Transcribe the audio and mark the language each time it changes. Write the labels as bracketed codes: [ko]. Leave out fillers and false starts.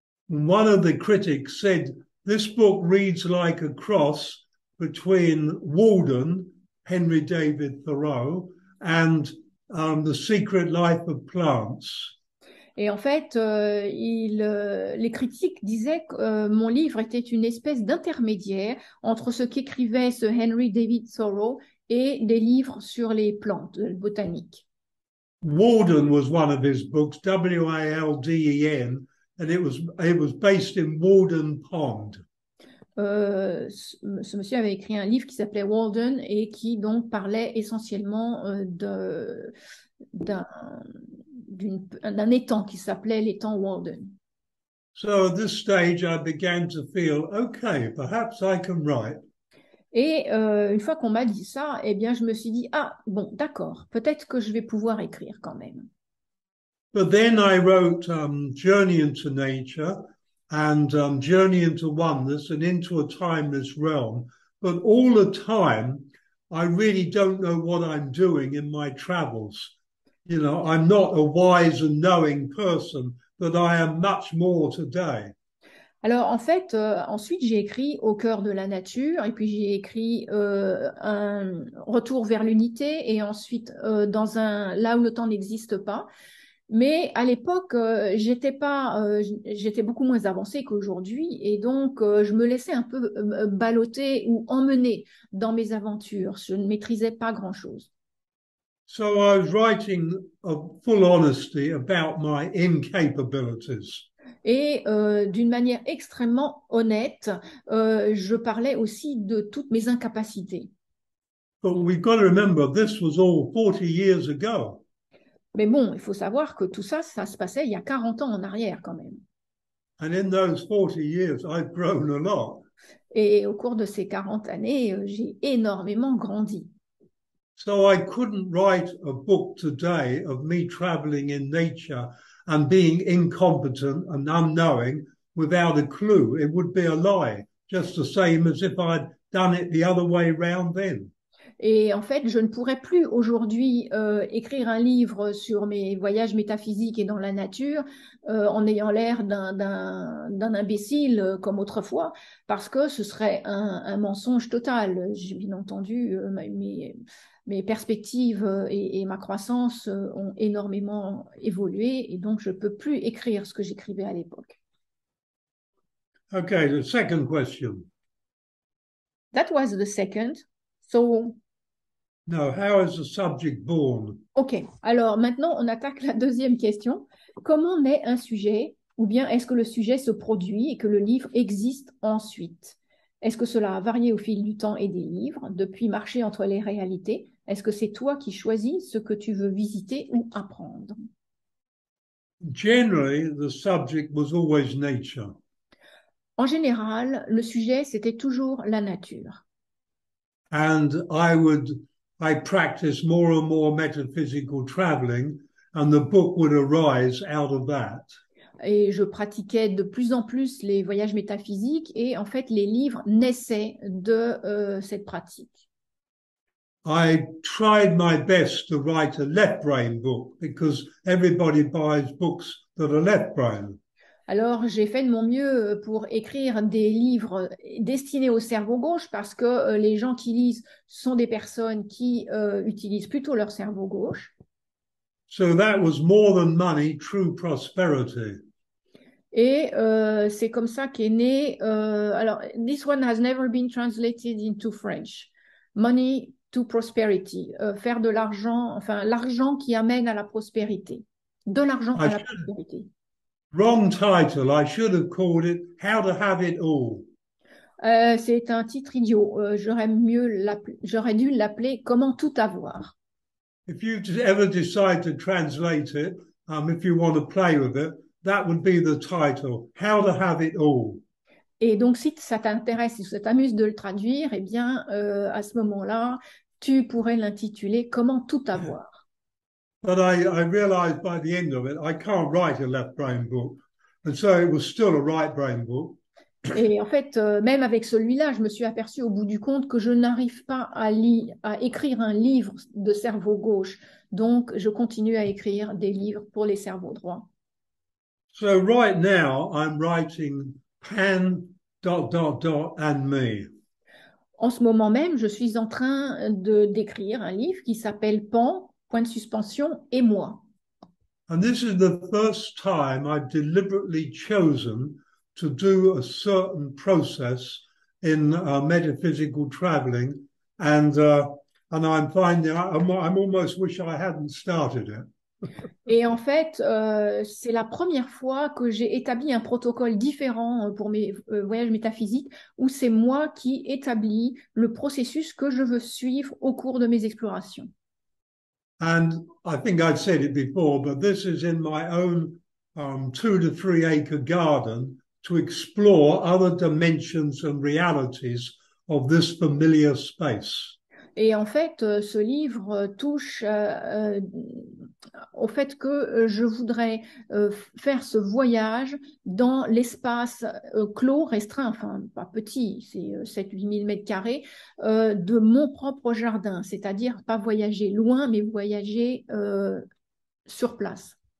[en] One of the critics said, this book reads like a cross between Walden, Henry David Thoreau, and The Secret Life of Plants. [fr] Et en fait, les critiques disaient que mon livre était une espèce d'intermédiaire entre ce qu'écrivait ce Henry David Thoreau et des livres sur les plantes botaniques. [en] Walden was one of his books, Walden, and it was based in Walden Pond. [fr] Ce monsieur avait écrit un livre qui s'appelait Walden et qui donc parlait essentiellement d'un étang qui s'appelait l'étang Walden. [en] So at this stage, I began to feel, okay, perhaps I can write. [fr] Et une fois qu'on m'a dit ça, eh bien, je me suis dit, ah, bon, d'accord, peut-être que je vais pouvoir écrire quand même. [en] But then I wrote Journey into Nature and Journey into Oneness and into a Timeless Realm. But all the time, I really don't know what I'm doing in my travels. You know, I'm not a wise and knowing person, but I am much more today. [fr] Alors, en fait, ensuite, j'ai écrit Au cœur de la nature, et puis j'ai écrit un Retour vers l'unité, et ensuite Là où le temps n'existe pas. Mais à l'époque, j'étais beaucoup moins avancée qu'aujourd'hui, et donc je me laissais un peu balloter ou emmener dans mes aventures. Je ne maîtrisais pas grand-chose. [en] So I was writing of full honesty about my incapabilities. [fr] Et d'une manière extrêmement honnête, je parlais aussi de toutes mes incapacités. [en] But we've got to remember, this was all 40 years ago. [fr] Mais bon, il faut savoir que tout ça, ça se passait il y a 40 ans en arrière quand même. [en] And in those 40 years, I've grown a lot. [fr] Et au cours de ces 40 années, j'ai énormément grandi. [en] So I couldn't write a book today of me traveling in nature and being incompetent and unknowing without a clue. It would be a lie, just the same as if I'd done it the other way round then. [fr] Et en fait, je ne pourrais plus aujourd'hui écrire un livre sur mes voyages métaphysiques et dans la nature en ayant l'air d'un imbécile comme autrefois, parce que ce serait un mensonge total. J'ai bien entendu mes perspectives et ma croissance ont énormément évolué, et donc je ne peux plus écrire ce que j'écrivais à l'époque. [en] Okay, the second question. That was the second. So, no, how is the subject born? [fr] Ok, alors maintenant on attaque la deuxième question. Comment naît un sujet, ou bien est-ce que le sujet se produit et que le livre existe ensuite? Est-ce que cela a varié au fil du temps et des livres, depuis marcher entre les réalités? Est-ce que c'est toi qui choisis ce que tu veux visiter ou apprendre? [en] Generally, the subject was always nature. [fr] En général, le sujet, c'était toujours la nature. [en] And I practiced more and more metaphysical traveling, and the book would arise out of that. [fr] Et je pratiquais de plus en plus les voyages métaphysiques et en fait, les livres naissaient de cette pratique. [en] I tried my best to write a left brain book because everybody buys books that are left brain. [fr] Alors, j'ai fait de mon mieux pour écrire des livres destinés au cerveau gauche parce que les gens qui lisent sont des personnes qui utilisent plutôt leur cerveau gauche. [en] So that was more than money, true prosperity. [fr] Et c'est comme ça qu'est né. [en] Alors, this one has never been translated into French. Money to prosperity. [fr] Faire de l'argent, enfin, l'argent qui amène à la prospérité. De l'argent à la prospérité. [en] Wrong title. I should have called it How to Have It All. [fr] C'est un titre idiot. J'aurais dû l'appeler Comment tout avoir. [en] If you ever decide to translate it, if you want to play with it, that would be the title, How to Have It All. [fr] Et donc, si ça t'intéresse, si ça t'amuse de le traduire, eh bien, à ce moment-là, tu pourrais l'intituler Comment tout avoir. [en] But I realized by the end of it, I can't write a left brain book. And so it was still a right brain book. [fr] Et en fait, même avec celui-là, je me suis aperçue au bout du compte que je n'arrive pas à écrire un livre de cerveau gauche. Donc, je continue à écrire des livres pour les cerveaux droits. [en] So right now, I'm writing Pan ... and me. [fr] En ce moment même, je suis en train d'écrire un livre qui s'appelle Pan, point de suspension, et moi. [en] And this is the first time I've deliberately chosen to do a certain process in metaphysical traveling, and I'm finding I'm almost wish I hadn't started it. [fr] Et en fait, c'est la première fois que j'ai établi un protocole différent pour mes voyages métaphysiques, où c'est moi qui établis le processus que je veux suivre au cours de mes explorations. [en] And I think I'd said it before, but this is in my own 2 to 3 acre garden to explore other dimensions and realities of this familiar space. [fr] Et en fait, ce livre touche au fait que je voudrais faire ce voyage dans l'espace clos, restreint, enfin pas petit, c'est 7-8 000 mètres carrés, de mon propre jardin, c'est-à-dire pas voyager loin, mais voyager sur place.